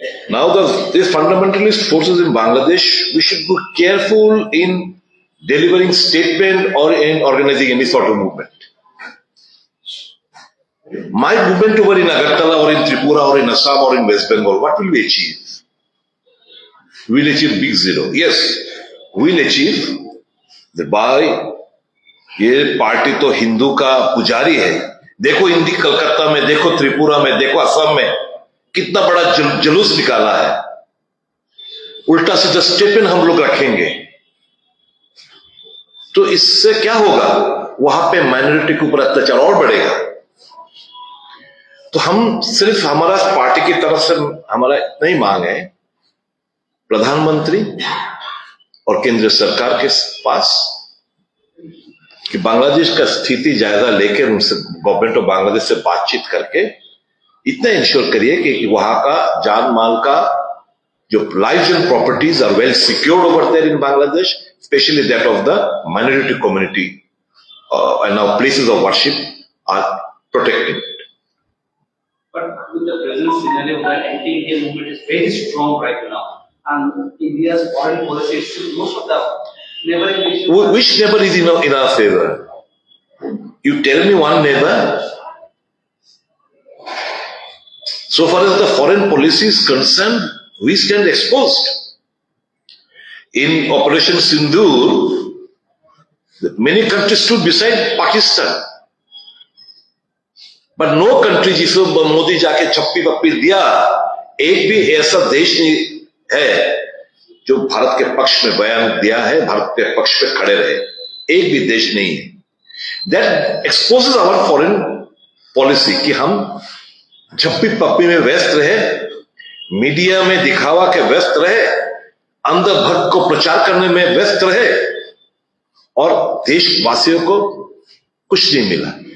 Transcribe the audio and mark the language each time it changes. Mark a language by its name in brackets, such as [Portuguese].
[English] Now, these fundamentalist forces in Bangladesh, we should be careful in delivering statement or in organizing any sort of movement. My movement over in Agartala or in Tripura or in Assam or in West Bengal, what will we achieve? We'll achieve big zero. Yes, we'll achieve that by [Hindi] ये party तो हिंदू का पुजारी है. देखो इंडी कलकत्ता में, देखो त्रिपुरा में, देखो असम में कितना बड़ा जुलूस निकाला है. उल्टा सीधा स्टेपन हम लोग रखेंगे तो इससे क्या होगा? वहां पे माइनॉरिटी के ऊपर अत्याचार और बढ़ेगा. तो हम सिर्फ हमारा पार्टी की तरफ से हमारा इतना ही मांग है प्रधानमंत्री और केंद्र सरकार के पास कि बांग्लादेश का स्थिति जायजा लेकर उनसे गवर्नमेंट ऑफ बांग्लादेश से बातचीत करके इतना इंश्योर करिए कि वहां का जान माल का जो [English] Lives and properties are well secured over there in Bangladesh, specially that of the minority community and now places of worship are protected. But with the present scenario where anti-Indian movement is very strong right now, and India's foreign policy is most of the neighboring nations. Which neighbor is in our favor? You tell me one neighbor. So far as the foreign policy is concerned, we stand exposed. In Operation Sindoor, many countries stood beside Pakistan. But no country [Hindi] जिसको मोदी जाके छप्पी पप्पी दिया, एक भी ऐसा देश नहीं है जो भारत के पक्ष में बयान दिया है, भारत के पक्ष में खड़े रहे. एक भी देश नहीं है. [English] That exposes our foreign policy [Hindi] कि हम छप्पी पप्पी में व्यस्त रहे, मीडिया में दिखावा के व्यस्त रहे, अंधभक्त को प्रचार करने में व्यस्त रहे और देशवासियों को कुछ नहीं मिला.